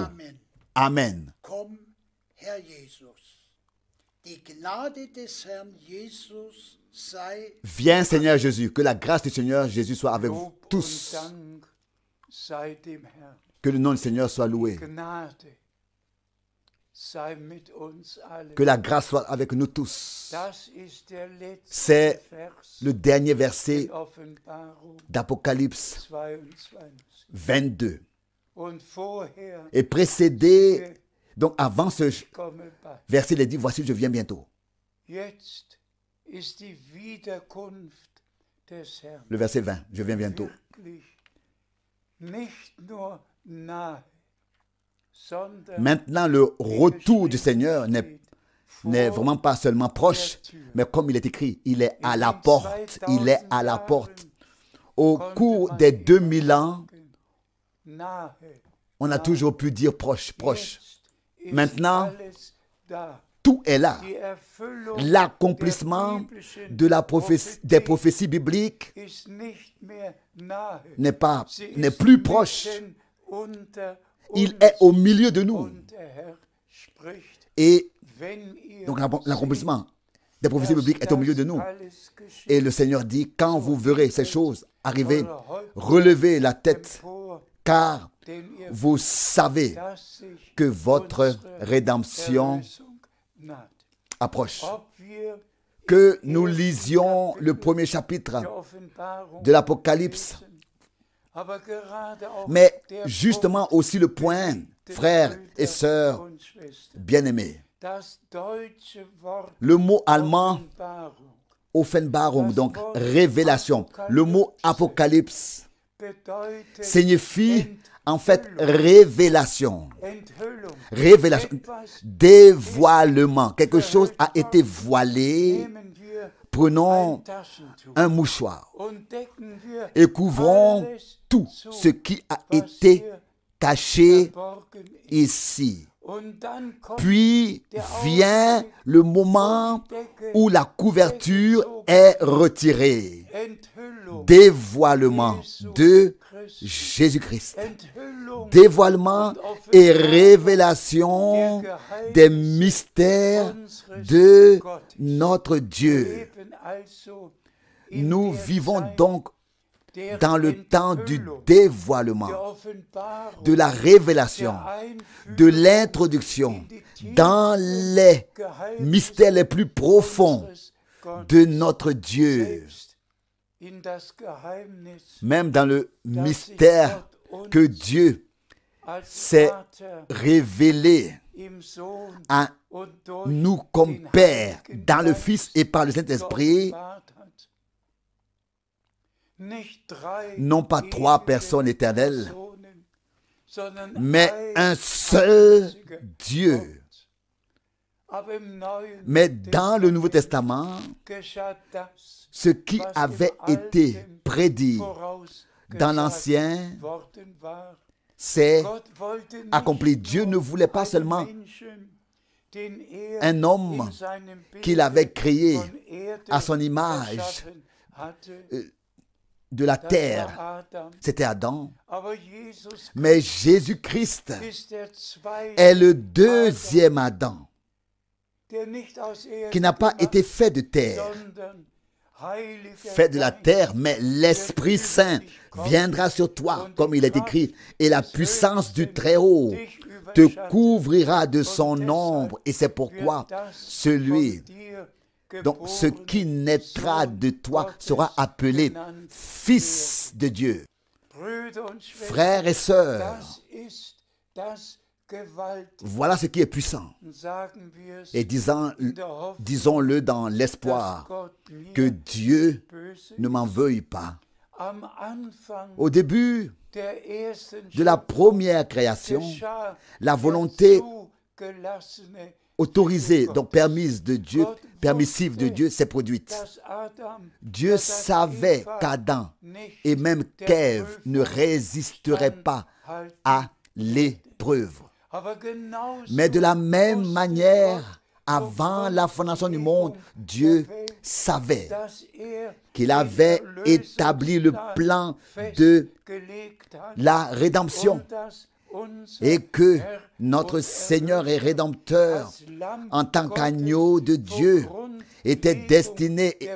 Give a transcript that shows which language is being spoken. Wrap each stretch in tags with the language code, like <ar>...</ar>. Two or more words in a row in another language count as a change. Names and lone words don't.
<fr>Amen. Viens Seigneur Jésus, que la grâce du Seigneur Jésus soit avec vous tous. Que le nom du Seigneur soit loué.</fr> <de>sei mit uns allen.</de> <fr>Que la grâce soit avec nous tous.</fr> <de>Das ist der letzte</de> <fr>C'est Vers le dernier verset</fr> <de>in Offenbarung</de> <fr>d'Apocalypse 22. 22.</fr> <de>Und vorher</de> <fr>Et précédé, donc avant ce</fr> <de>komme bald.</de> <fr>verset, il est dit, voici, je viens bientôt.</fr> <de>Jetzt ist die Wiederkunft des Herrn</de> <fr>Le verset 20, je viens bientôt.</fr> <de>wirklich nicht nur nahe, sondern</de> <fr>Maintenant, le retour du Seigneur n'est vraiment pas seulement proche, mais comme il est écrit, il est à la porte. Il est à la porte. Au cours des 2000 ans,</fr> <de>nahe.</de> <fr>on a toujours pu dire proche, proche.</fr> <de>Jetzt ist</de> <fr>Maintenant,</fr> <de>alles da.</de> <fr>tout est là.</fr> <de>Die Erfüllung</de> <fr>L'accomplissement</fr> <de>der biblischen</de> <fr>des prophéties bibliques</fr> <de>ist nicht mehr nahe. Sie</de> <fr>n'est</fr> <de>ist</de> <fr>plus proche.</fr> <de>mitten unter</de> <fr>Il</fr> <de>uns.</de> <fr>est au milieu de nous.</fr> <de>Und der Herr spricht,</de> <fr>Et</fr> <de>wenn ihr</de> <fr>donc l'accomplissement des prophéties</fr> <de>seht,</de> <fr>bibliques est au milieu de</fr> <de>dass</de> <fr>nous.</fr> <de>alles geschieht,</de> <fr>Et le Seigneur dit, quand vous verrez ces choses arriver, relevez la tête,</fr> <de>empor,</de> <fr>car</fr> <de>denn ihr</de> <fr>vous savez</fr> <de>dass sich</de> <fr>que votre</fr> <de>unsere</de> <fr>rédemption</fr> <de>Erlösung naht.</de> <fr>approche.</fr> <de>Ob wir</de> <fr>Que nous lisions le premier chapitre</fr> <de>der Offenbarung</de> <fr>de l'Apocalypse,</fr> <de>lesen, aber gerade auch</de> <fr>mais</fr> <de>der</de> <fr>justement aussi le point, frères et sœurs</fr> <de>und Schwestern,</de> <fr>bien-aimés.</fr> <de>das deutsche Wort</de> <fr>Le mot allemand,</fr> <de>Offenbarung</de> <fr>Offenbarung, donc révélation. Le mot apocalypse</fr> <de>bedeutet</de> <fr>signifie en fait révélation.</fr> <de>Enthüllung.</de> <fr>Révélation,</fr> <de>Etwas</de> <fr>dévoilement. Quelque chose a été voilé.</fr> <de>nehmen wir</de> <fr>Prenons</fr> <de>ein Taschentuch</de> <fr>un mouchoir</fr> <de>und decken wir</de> <fr>et couvrons</fr> <de>alles</de> <fr>tout</fr> <de>zu,</de> <fr>ce qui a</fr> <de>was</de> <fr>été</fr> <de>hier</de> <fr>caché</fr> <de>verborgen ist.</de> <fr>ici.</fr> <de>Und dann kommt</de> <fr>Puis vient le moment où la couverture est retirée.</fr> <de>Enthüllung.</de> <fr>Dévoilement de Jésus-Christ.</fr> <de>Enthüllung</de> <fr>Dévoilement et révélation des mystères de notre Dieu.</fr> <de>eben also in</de> <fr>Nous</fr> <de>der</de> <fr>vivons</fr> <de>Zeit</de> <fr>donc</fr> <de>der</de> <fr>dans le temps du</fr> <de>Enthüllung,</de> <fr>dévoilement,</fr> <de>der Offenbarung,</de> <fr>de la révélation,</fr> <de>der Einführung</de> <fr>de l'introduction dans les mystères les plus profonds</fr> <de>unseres Gottes,</de> <fr>de notre Dieu.</fr> <de>selbst in das Geheimnis,</de> <fr>Même dans le</fr> <de>das sich</de> <fr>mystère</fr> <de>Gott uns</de> <fr>que Dieu</fr> <de>als</de> <fr>s'est</fr> <de>Vater</de> <fr>révélé</fr> <de>im Sohn</de> <fr>à</fr> <de>und durch</de> <fr>nous comme</fr> <de>den</de> <fr>Père</fr> <de>Heiligen</de> <fr>dans le</fr> <de>Geist</de> <fr>Fils et par le Saint-Esprit,</fr> <de>geoffenbart hat. Nicht drei</de> <fr>non pas trois</fr> <de>ewige</de> <fr>personnes éternelles,</fr> <de>Personen, sondern</de> <fr>mais</fr> <de>ein</de> <fr>un seul</fr> <de>einziger</de> <fr>Dieu.</fr> <de>Gott. Aber im Neuen</de> <fr>Mais dans le Nouveau Testament,</fr> <de>geschah das,</de> <fr>ce qui</fr> <de>was</de> <fr>avait</fr> <de>im</de> <fr>été</fr> <de>Alten</de> <fr>prédit</fr> <de>vorausgesagt</de> <fr>dans l'Ancien</fr> <de>worden war.</de> <fr>s'est</fr> <de>Gott wollte nicht</de> <fr>accompli. Dieu ne</fr> <de>nur</de> <fr>voulait pas</fr> <de>einen</de> <fr>seulement</fr> <de>Menschen, den er</de> <fr>un homme</fr> <de>in seinem Bild</de> <fr>qu'il avait créé</fr> <de>von Erde</de> <fr>à son image</fr> <de>erschaffen hatte.</de> <fr>de la</fr> <de>Das</de> <fr>terre.</fr> <de>war Adam.</de> <fr>C'était Adam.</fr> <de>Aber Jesus</de> <fr>Mais Jésus-Christ</fr> <de>ist der zweite</de> <fr>est le deuxième Adam</fr> <de>der nicht aus Erde</de> <fr>qui n'a pas</fr> <de>gemacht,</de> <fr>été fait de terre,</fr> <de>sondern Heiliger</de> <fr>fait de la</fr> <de>Geist,</de> <fr>terre, mais l'Esprit Saint viendra sur toi, comme il est écrit, et la puissance du Très-Haut</fr> <de>dich</de> <fr>te</fr> <de>überschatten,</de> <fr>couvrira de son ombre. Et c'est pourquoi</fr> <de>wird das</de> <fr>celui,</fr> <de>von dir</de> <fr>donc ce</fr> <de>geboren</de> <fr>qui naîtra de toi sera appelé Fils de Dieu.</fr> <de>Brüder und Schwestern,</de> <fr>Frères et sœurs,</fr> <de>das ist das Gewaltige.</de> <fr>voilà ce qui est puissant.</fr> <de>Sagen wir es</de> <fr>Et</fr> <de>in der Hoffnung,</de> <fr>disons-le dans</fr> <de>dass</de> <fr>l'espoir</fr> <de>Gott mir</de> <fr>que Dieu</fr> <de>böse</de> <fr>ne m'en veuille pas.</fr> <de>am Anfang</de> <fr>Au début</fr> <de>der ersten</de> <fr>de la</fr> <de>Schöpfung</de> <fr>première création,</fr> <de>geschah</de> <fr>la</fr> <de>der</de> <fr>volonté</fr> <de>zugelassene</de> <fr>autorisée,</fr> <de>Wille</de> <fr>donc</fr> <de>Gottes,</de> <fr>permise de Dieu, permissive de Dieu, s'est produite.</fr> <de>dass Adam,</de> <fr>Dieu</fr> <de>dass</de> <fr>savait</fr> <de>Eva</de> <fr>qu'Adam</fr> <de>nicht</de> <fr>et même</fr> <de>der</de> <fr>qu'Ève ne</fr> <de>Prüfung</de> <fr>résisteraient pas</fr> <de>standhalten.</de> <fr>à l'épreuve.</fr> <de>Aber genauso</de> <fr>Mais de la même</fr> <de>wusste</de> <fr>manière,</fr> <de>Gott</de> <fr>avant la fondation du monde, Dieu savait</fr> <de>dass</de> <fr>qu'il avait établi le plan de la rédemption et que notre Seigneur et Rédempteur, en tant qu'agneau de Dieu, était destiné</fr>